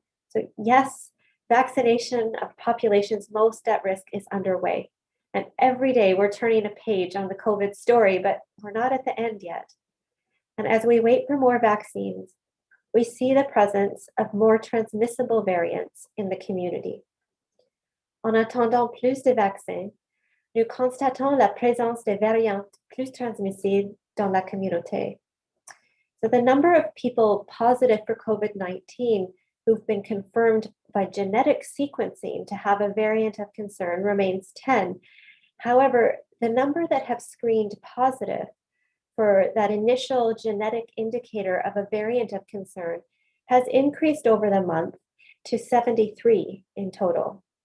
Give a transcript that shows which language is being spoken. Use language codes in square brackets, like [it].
[en] So yes, vaccination of populations most at risk is underway. And every day we're turning a page on the COVID story, but we're not at the end yet. And as we wait for more vaccines, we see the presence of more transmissible variants in the community. [fr] En attendant plus de vaccins, nous constatons la présence de variantes plus transmissibles dans la communauté. [en] So the number of people positive for COVID-19 who've been confirmed by genetic sequencing to have a variant of concern remains 10. However, the number that have screened positive for that initial genetic indicator of a variant of concern has increased over the month to 73 in total.